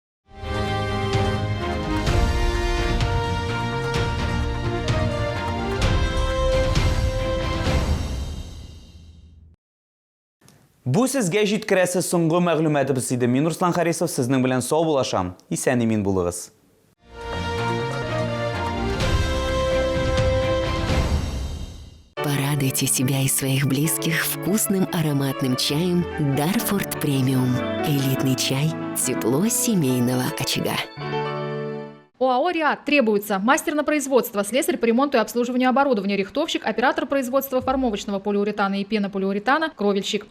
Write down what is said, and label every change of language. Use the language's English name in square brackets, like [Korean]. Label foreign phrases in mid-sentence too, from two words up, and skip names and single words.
[Tatar] Бу сезгә җиткерәсе соңгы мәгълүматыбыз иде. Мин Руслан Харисов, сезнең белән сау булашам. Исән-имин булыгыз. [Russian] Порадуйте себя и своих близких вкусным ароматным чаем Дарфорд Премиум. Элитный чай, тепло семейного очага. ОАО «РИАД» требуется мастер на производство, слесарь по ремонту и обслуживанию оборудования, рихтовщик, оператор производства формовочного полиуретана и пенополиуретана, кровельщик.